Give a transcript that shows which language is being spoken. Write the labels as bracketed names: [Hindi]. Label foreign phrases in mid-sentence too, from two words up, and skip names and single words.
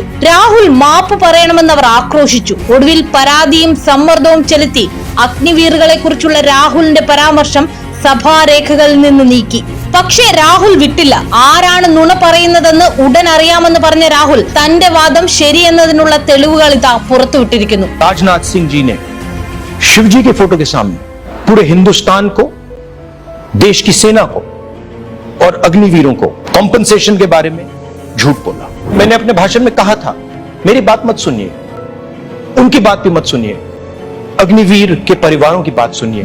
[Malayalam] രാഹുൽ മാപ്പ് പറയണമെന്ന് അവർ ആക്രോശിച്ചു. ഒടുവിൽ പരാതിയും സമ്മർദ്ദവും ചെലുത്തി അഗ്നിവീറുകളെ കുറിച്ചുള്ള രാഹുലിന്റെ പരാമർശം സഭാരേഖകളിൽ നിന്ന് നീക്കി. പക്ഷേ രാഹുൽ വിട്ടില്ല. ആരാണ് നുണ പറയുന്നതെന്ന് ഉടൻ അറിയാമെന്ന് പറഞ്ഞ രാഹുൽ തന്റെ വാദം ശരിയെന്നതിനുള്ള തെളിവുകൾ ഇതാ പുറത്തുവിട്ടിരിക്കുന്നു. [Hindi] राजनाथ सिंह जी ने शिवजी के फोटो के सामने पूरे हिंदुस्तान को, देश की सेना को और अग्निवीरों को कॉम्पनसेशन के बारे में झूठ बोला. मैंने अपने भाषण में कहा था, मेरी बात मत सुनिए, उनकी बात भी मत सुनिए, अग्निवीर के परिवारों की बात सुनिए.